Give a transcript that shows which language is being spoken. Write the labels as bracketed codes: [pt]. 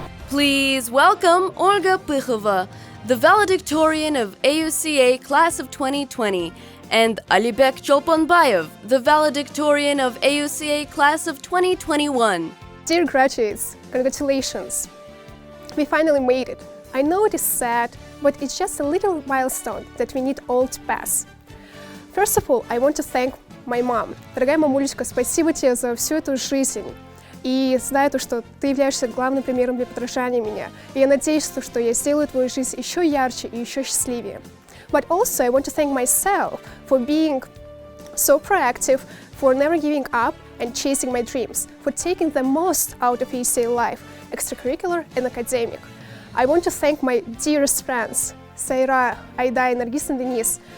[en] Please welcome Olga Pykhova, the valedictorian of AUCA Class of 2020, and Alibek Cholponbayev, the valedictorian of AUCA Class of 2021. Dear graduates, congratulations! We finally made it. I know it is sad, but it's just a little milestone that we need all to pass. First of all, I want to thank my mom. [ru] Дорогая мамулечка, спасибо тебе за всю эту жизнь. И знаю то, что ты являешься главным примером для подражания меня. И я надеюсь, что я сделаю твою жизнь еще ярче и еще счастливее. [en] But also, I want to thank myself for being so proactive, for never giving up and chasing my dreams, for taking the most out of AUCA life, extracurricular and academic. I want to thank my dearest friends, Sayra, Aida, and Nargis and Denise.